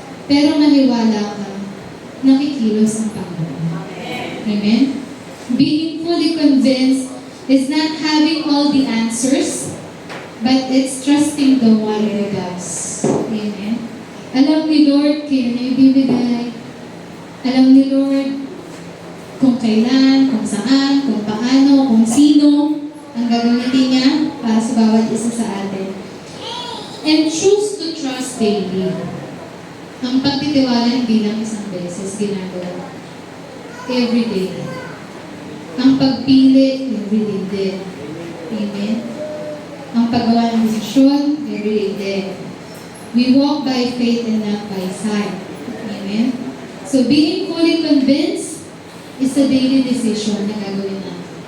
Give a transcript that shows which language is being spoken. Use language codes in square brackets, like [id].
[tl] Pero maniwala ka, nakikilos ang Panginoon. Amen. [en] Being fully convinced is not having all the answers, but it's trusting the one who does. [tl] Amen. Alam ni Lord kailan niya ibibigay. Alam ni Lord kung kailan, kung saan, kung paano, kung sino ang gagamitin niya para sa bawat isa sa atin. [en] And choose to trust daily. [tl] Ang pagtitiwala hindi lang isang beses ginagawa. [en] Every day. [tl] Ang pagpili, every day din. Amen. Ang paggawa ng desisyon, every day din. [en] We walk by faith and not by sight. Amen. So being fully convinced is a daily decision [tl] na gagawin natin.